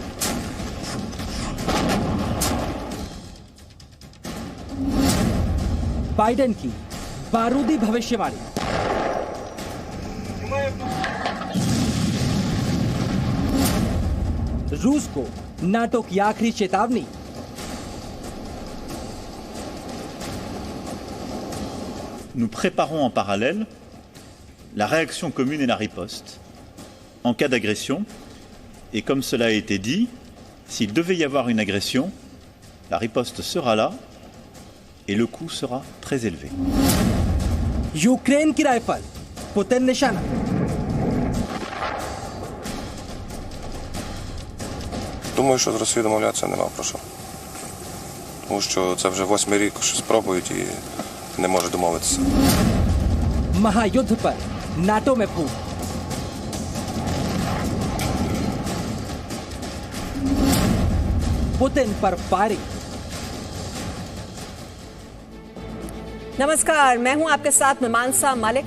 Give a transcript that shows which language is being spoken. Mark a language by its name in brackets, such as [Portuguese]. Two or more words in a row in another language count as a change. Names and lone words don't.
[Hindi] बाइडेन की बारूदी भविष्यवाणी। रूस को नाटो की आखिरी चेतावनी। [French] Nous préparons en parallèle la réaction commune et la riposte en cas d'agression. Et comme cela a été dit, s'il devait y avoir une agression, la riposte sera là et le coût sera très élevé. [Hindi] यूक्रेन की राइफल, पुतिन निशाना। [Ukrainian] Думаю, що з Росією домовлятися нема про що. Тому що це вже 8-й рік, що спробують і не може домовитися. [Hindi] महायुद्ध पर नाटो में फूट। पुतिन पर फायरिंग। नमस्कार, मैं हूं आपके साथ मीमांसा मालिक।